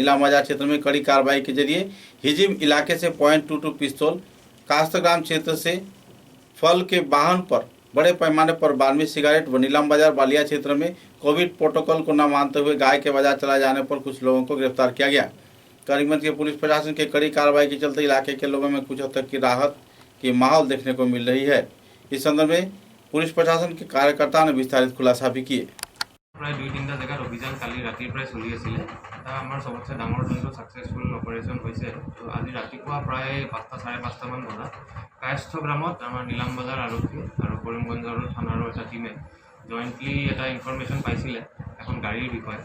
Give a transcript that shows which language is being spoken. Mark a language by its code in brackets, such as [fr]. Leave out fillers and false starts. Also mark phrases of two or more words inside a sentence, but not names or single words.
[hi] नीलाम बाजार क्षेत्र में कड़ी कार्रवाई के जरिए हिजिम इलाके से .22 पिस्तौल, कास्तग्राम क्षेत्र से फल के वाहन पर बड़े पैमाने पर 12 सिगरेट व नीलाम बाजार बालिया क्षेत्र में [en] Covid protocol [hi] को न मानते हुए गाय के बाजार चलाए जाने पर कुछ लोगों को गिरफ्तार किया गया। करीमगंज के पुलिस प्रशासन के कड़ी कार्रवाई के चलते इलाके के लोगों में कुछ हद तक की राहत की माहौल देखने को मिल रही है। इस संदर्भ में पुलिस प्रशासन के कार्यकर्ताओं ने विस्तारित खुलासा भी किए। [as] प्राय 2-3টা জেগাত অভিযান কালি ৰাতিৰ পৰাই চলি আছিলে। এটা আমাৰ সবতছে ডাঙৰ যোনটো [en] successful operation [as] হৈছে, তো আজি ৰাতিপুৱা প্ৰায় 5:30 মান বজাত কায়স্থগ্ৰামত আমাৰ নীলাম বজাৰ আৰক্ষী আৰু কৰিমগঞ্জৰ থানাৰ এটা টিমে জইণ্টলি এটা ইনফৰমেশ্যন পাইছিলে এখন গাড়ীৰ বিষয়ে।